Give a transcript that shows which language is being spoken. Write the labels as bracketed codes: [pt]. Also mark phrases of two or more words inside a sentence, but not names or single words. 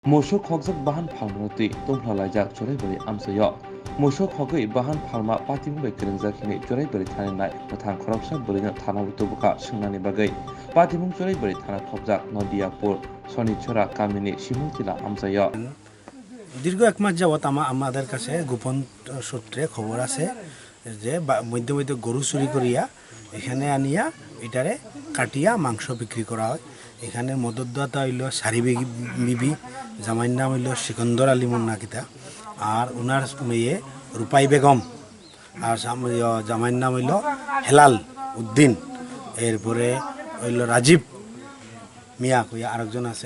[trp] Mosok hogjak bahan phalmati tonghlalaijak choraibari amsayo. Mosok hogoi bahan phalma patimbai krinjakini choraibari thaninai bathang khoroksa burino thana butubuka swngnani bagai. Patimung choraibari thana thopjak Nodiapur Sonichora Kamini Simultila amsayo. [bn] দীর্ঘ এক মাস যাবৎ আমাদের কাছে গোপন সূত্রে খবর আছে যে মধ্যে মধ্যে গরু চুরি করিয়া এখানে আনিয়া এটারে কাটিয়া মাংস বিক্রি করা হয়। এখানে মদতদাতা হইল সারি বিবি, জামাইর নাম হইল সিকন্দর আলী মুন্নাকিতা, আর ওনার মেয়ে রূপাই বেগম, আর জামাইর নাম হইল হেলাল উদ্দিন, এরপরে হইল রাজীব মিয়া কইয়া আরেকজন আছে।